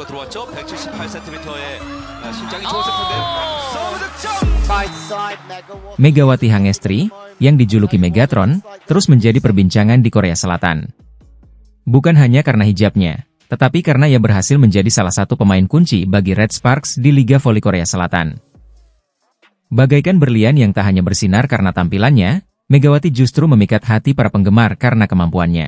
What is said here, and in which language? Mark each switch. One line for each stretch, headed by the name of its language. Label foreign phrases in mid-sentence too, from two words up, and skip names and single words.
Korean: 맞죠? 178cm의 신장이 좋은 세트인데요. 서브 득점!
Indonesian: Megawati Hangestri, yang dijuluki Megatron, terus menjadi perbincangan di Korea Selatan. Bukan hanya karena hijabnya, tetapi karena ia berhasil menjadi salah satu pemain kunci bagi Red Sparks di Liga Voli Korea Selatan. Bagaikan berlian yang tak hanya bersinar karena tampilannya, Megawati justru memikat hati para penggemar karena kemampuannya.